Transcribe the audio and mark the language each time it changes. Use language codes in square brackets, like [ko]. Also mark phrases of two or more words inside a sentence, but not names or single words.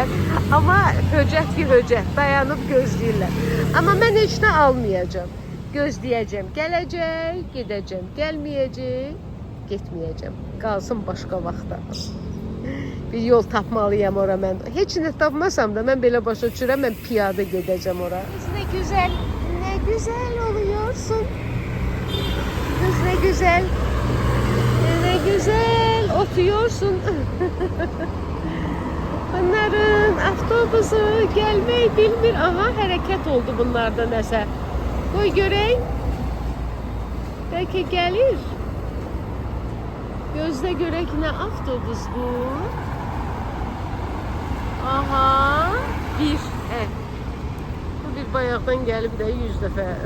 [az] Amma höcət ki höcət, dayanıb gözləyirlər. Amma mən heç nə almayacağım. Gözləyəcəm, gələcək, gedəcəm, gəlməyəcək, getməyəcəm. Qalsın başqa vaxtda. Bir yol tapmalıyam ora mən. Heç nə tapmasam da mən belə başa düşürəm, mən piyada gedəcəm ora. [tr] Ne güzel oluyorsun. Kız ne güzel oturuyorsun. [az] Bunların avtobusu gelmeyi bilmir. Aha, hərəkət oldu bunlarda nəsə. Qoy görək. Bəlkə gəlir. Gözlə görək nə avtobus bu. Aha, 1. Bu bir bayaqdan gəlib də 100 dəfə.